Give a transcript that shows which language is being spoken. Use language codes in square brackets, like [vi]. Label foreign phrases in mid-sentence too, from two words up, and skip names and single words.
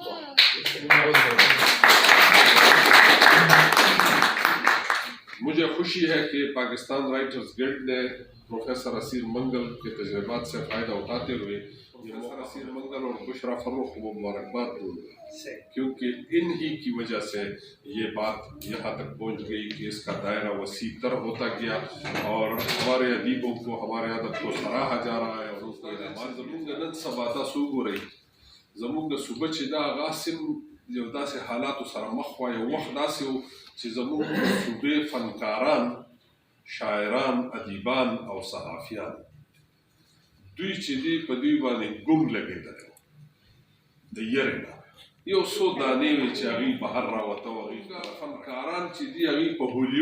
[ur] مجھے خوشی ہے کہ پاکستان رائٹرز گلڈ نے پروفیسر اسیر منگل کے تجربات سے فائدہ اٹھاتے ہوئے پروفیسر اسیر منگل اور بشرا فروخ کو مبارکباد دوں گا کیونکہ ان ہی کی وجہ سے یہ بات یہاں تک پہنچ گئی کہ اس کا دائرہ وسیع تر ہوتا گیا اور ہمارے ادیبوں کو ہمارے ادب کو سراہا جا رہا ہے اور [ps] زمونږ نن سبا تاسو وګورئ زمونږ صوبه چې دا غاسم یو داسې حالاتو سره مخ وه یو وخت داسې و چې زمونږ صوبې فنکاران شاعران ادیبان او صحافیان دوی چې دي په دوی باندې ګونګ لګېدلی و د یرې نه یو څو دانې وې چې هغوی بهر راوته و فنکاران چې دي هغوی په هولیو